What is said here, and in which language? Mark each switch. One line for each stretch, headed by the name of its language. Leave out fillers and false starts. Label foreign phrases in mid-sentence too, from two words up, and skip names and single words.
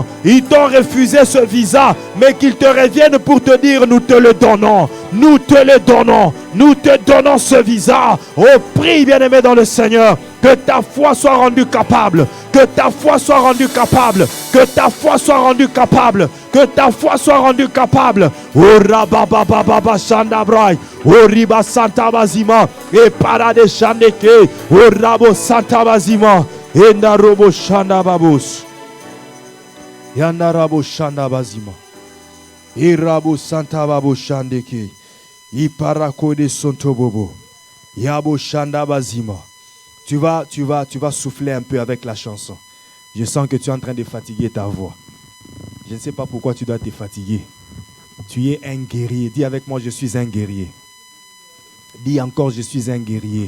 French: Ils t'ont refusé ce visa, mais qu'ils te reviennent pour te dire: nous te le donnons, nous te le donnons, nous te donnons ce visa. Oh, prie bien-aimé dans le Seigneur, que ta foi soit rendue capable, que ta foi soit rendue capable, que ta foi soit rendue capable, que ta foi soit rendue capable. Oh, rababababa shandabrai, oh, riba santa bazima, et parade shandeke, oh, rabo santa bazima, et narobo shandababos, yanarabo shandabazima, et rabo santa babo shandeke, et parakode sontobobo, yabo shandabazima. Tu vas souffler un peu avec la chanson. Je sens que tu es en train de fatiguer ta voix. Je ne sais pas pourquoi tu dois te fatiguer. Tu es un guerrier. Dis avec moi: je suis un guerrier. Dis encore: je suis un guerrier.